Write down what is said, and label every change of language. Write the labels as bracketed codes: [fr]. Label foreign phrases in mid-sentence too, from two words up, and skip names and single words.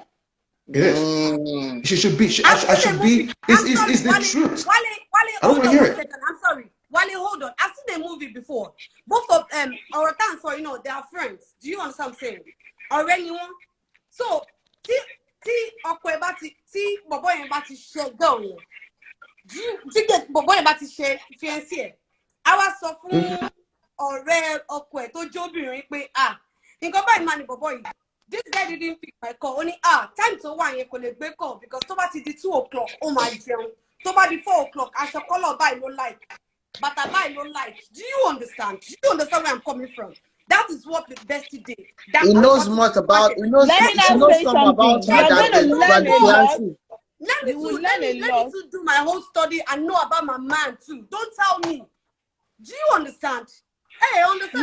[en] It is. She should be. I should be. It's the truth. Wale, I don't want to hear it. I'm sorry. Wale, hold on. I've seen the movie before. Both of our times, they are friends. Do you understand what I'm saying? Or anyone? So, [yo] ọkọ ẹ bá ti tí bọ̀bọ̀ yẹn bá ti ṣe girl yẹn tí bọ̀bọ̀ yẹn bá ti ṣe fiancé ẹ̀ á wá sọ fún ọ̀rẹ́ ọkọ ẹ̀ tó jóbìnrin pé nǹkan báyìí máa ní bọ̀bọ̀ yìí [en] this guy didn't pick my call [yo] ó ní time tó wà yẹn kò lè gbé [en] call because [yo] tó bá ti di 2 o'clock ó máa jẹun tó bá di 4 o'clock aṣọ kọ́lọ̀ báyìí ló like bàtà báyìí ló like [en] do you understand where I'm coming from? [yo] That is what the bestie did. He knows much about. He knows some about her. You're going to learn a lot. Let me to do my whole study and know about my man too. Don't tell me. Do you understand? Hey, understand?